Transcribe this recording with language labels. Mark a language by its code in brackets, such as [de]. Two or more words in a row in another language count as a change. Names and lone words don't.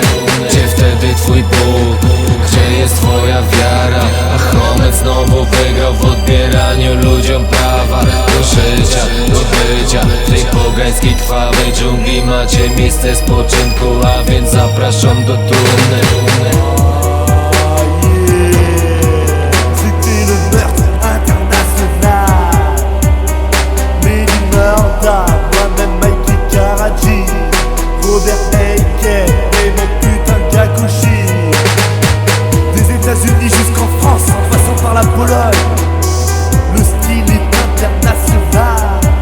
[pl] Gdzie wtedy twój Bóg? Gdzie jest twoja wiara? A Chomet znowu wygrał w odbieraniu ludziom prawa do życia, do bycia. W tej pogańskiej krwawej dżungli macie miejsce spoczynku, a więc zapraszam do trumny. [fr] C'était le meurtre international. Mehdi Murda, moi-même Mikey Karaji, Robert Aiken et mon putain de Gakushi. Des États-Unis jusqu'en France, en passant par la Pologne, le style est international.